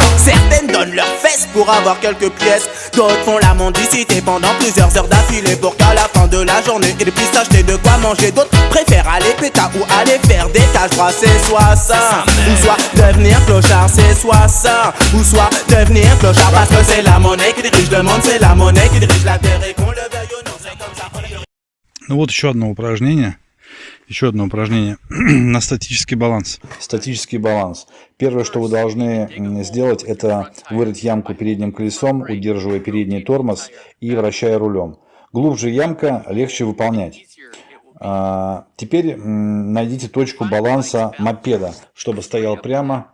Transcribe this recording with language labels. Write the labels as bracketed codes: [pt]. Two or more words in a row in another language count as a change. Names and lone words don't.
[fr] Certaines donnent leurs fesses pour avoir quelques pièces. D'autres font la mendicité pendant plusieurs heures d'affilée pour qu'à la fin de la journée ils puissent acheter de quoi manger. D'autres préfèrent aller péta ou aller faire des tâches droits. C'est soit ça, ou soit devenir clochard. C'est soit ça, ou soit devenir clochard. Parce que c'est la monnaie qui dirige le monde, c'est la monnaie qui dirige la terre. Et qu'on le veuille ou non, c'est comme ça. [ru] Ну вот еще одно упражнение. Еще одно упражнение на статический баланс. Статический баланс. Первое, что вы должны сделать, это вырыть ямку передним колесом, удерживая передний тормоз и вращая рулем. Глубже ямка, легче выполнять. Теперь найдите точку баланса мопеда, чтобы стоял прямо.